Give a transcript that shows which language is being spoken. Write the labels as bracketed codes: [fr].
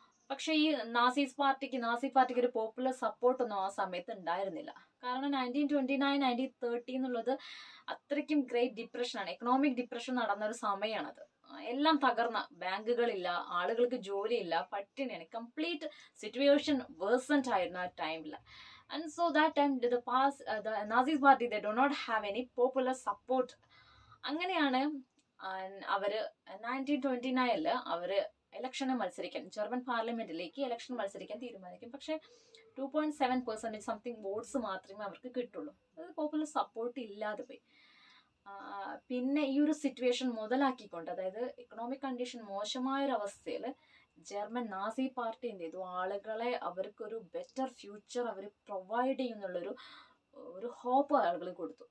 [ml] പക്ഷെ ഈ നാസി പാർട്ടിക്ക് ഒരു പോപ്പുലർ സപ്പോർട്ടൊന്നും ആ സമയത്ത് ഉണ്ടായിരുന്നില്ല. കാരണം 1929 1930 എന്നുള്ളത് അത്രയ്ക്കും ഗ്രേറ്റ് ഡിപ്രഷനാണ്, എക്കണോമിക് ഡിപ്രഷൻ നടന്ന ഒരു സമയമാണത്. എല്ലാം തകർന്ന, ബാങ്കുകളില്ല, ആളുകൾക്ക് ജോലിയില്ല, പട്ടിണിയാണ്, കംപ്ലീറ്റ് സിറ്റുവേഷൻ വേഴ്സന്റ് ആയിരുന്നു ആ ടൈമിൽ. [en] And so that time the Nazi party they do not have any popular support. [ml] അങ്ങനെയാണ് അവര് 1929 അവര് ഇലക്ഷന് മത്സരിക്കാൻ, ജർമ്മൻ പാർലമെന്റിലേക്ക് ഇലക്ഷൻ മത്സരിക്കാൻ തീരുമാനിക്കും. പക്ഷെ 2.7% സംതിങ് വോട്ട്സ് മാത്രമേ അവർക്ക് കിട്ടുള്ളൂ. അത് പോപ്പുലർ സപ്പോർട്ട് ഇല്ലാതെ പോയി. പിന്നെ ഈ ഒരു സിറ്റുവേഷൻ മുതലാക്കിക്കൊണ്ട്, അതായത് economic condition മോശമായൊരവസ്ഥയിൽ German Nazi party എന്ത് ചെയ്തു, ആളുകളെ അവർക്കൊരു ബെറ്റർ ഫ്യൂച്ചർ അവർ പ്രൊവൈഡ് ചെയ്യുന്നുള്ളൊരു ഹോപ്പ് ആളുകൾ കൊടുത്തു.